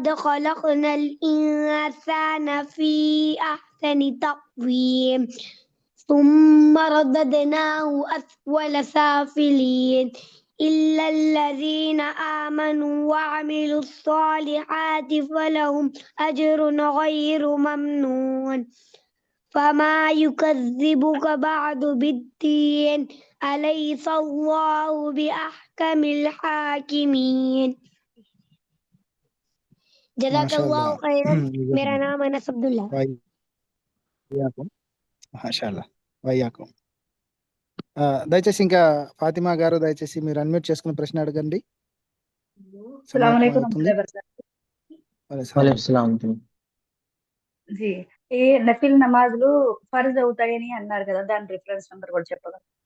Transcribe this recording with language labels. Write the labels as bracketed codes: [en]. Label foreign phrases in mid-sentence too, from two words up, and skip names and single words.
[ar] خلقنا الإنسان في أحسن تقويم ثم رددناه أسفل سافلين إلا الذين آمنوا وعملوا الصالحات فلهم أجر غير ممنون فما يكذبك بعد بالدين أليس الله بأحكم الحاكمين. جزاك الله خيرا. [hi] मेरा नाम अनस अब्दुल्ला. [ar] ما شاء الله وإياكم. [te] దయచేసి ఇంకా ఫాతిమా గారు దయచేసి మీరు అన్మ్యూట్ చేసుకుని ప్రశ్న అడగండి. సమయం [ar] السلام عليكم [te] అవుతుంది. [ar] وعليكم السلام. [te] జీ ఏ నఫిల్ నమాజులు ఫర్జ్ అవుతాయని అన్నారు కదా, దాని [en] reference number [te] కూడా చెప్పగలరు?